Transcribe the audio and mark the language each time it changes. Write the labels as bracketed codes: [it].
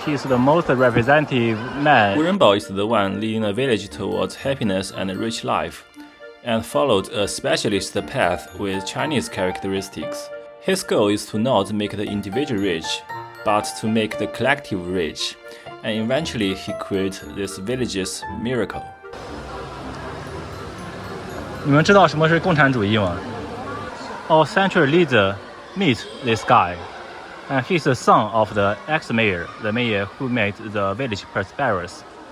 [en] He is the most representative man. Wu Renbao is the one leading the village towards happiness and a rich life, and followed a specialist path with Chinese characteristics. His goal is to not make the individual rich, but to make the collective rich, and eventually he created this village's miracle. [zh] 你们知道什么是共产主义吗? [en] Our central leader meet this guy, and he's the son of the ex-mayor, the mayor who made the village prosperous.